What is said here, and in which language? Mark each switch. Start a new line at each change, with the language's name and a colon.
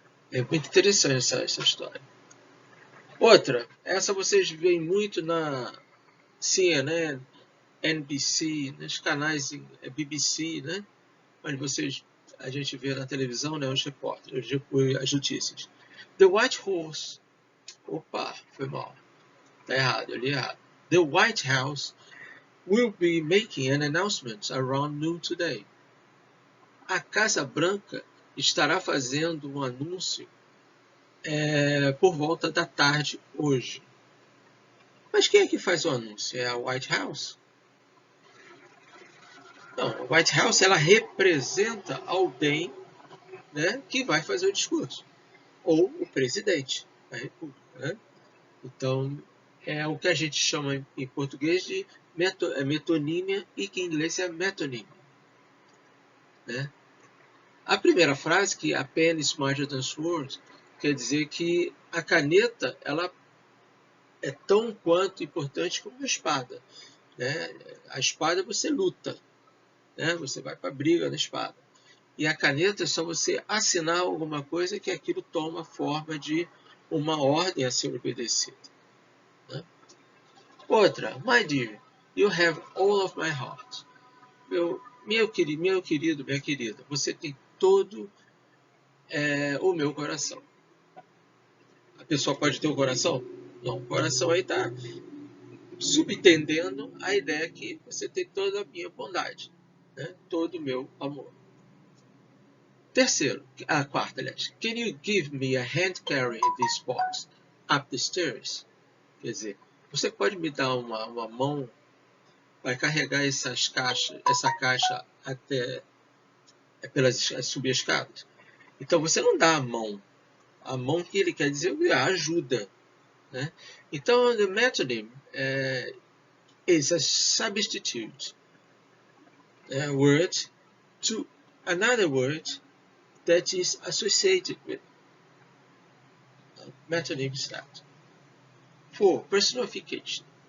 Portuguese: É muito interessante essa história. Outra, essa vocês veem muito na CNN, NBC, nos canais BBC, né? Onde a gente vê na televisão, né, os repórteres, as notícias. The White House. Opa, foi mal. Tá errado, eu li errado.
English: The White House will be making an announcement around noon today.
Portuguese: A Casa Branca estará fazendo um anúncio por volta da tarde hoje. Mas quem é que faz o anúncio? É a White House? Não, a White House ela representa alguém, né, que vai fazer o discurso. Ou o presidente da República, né? Então, é o que a gente chama em português de metonímia e que em inglês é metonímia, né? A primeira frase, que
English: a pen is smarter than sword,
Portuguese: quer dizer que a caneta ela é tão quanto importante como a espada, né? A espada você luta, né? Você vai para a briga na espada. E a caneta é só você assinar alguma coisa que aquilo toma forma de uma ordem a ser obedecida, né? Outra,
English: my dear, you have all of my heart.
Portuguese: Meu querido, minha querida, você tem todo o meu coração. A pessoa pode ter um coração? Não, o coração aí está subentendendo a ideia que você tem toda a minha bondade, né? Todo o meu amor. Terceiro, quarta, aliás.
English: Can you give me a hand carrying this box up the stairs?
Portuguese: Quer dizer, você pode me dar uma mão para carregar essa caixa até subir as escadas? Então você não dá a mão. A mão que ele quer dizer é a ajuda, né? Então,
English: the metonym is a substitute word to another word that is associated with. Metonym stat. 4. Personification.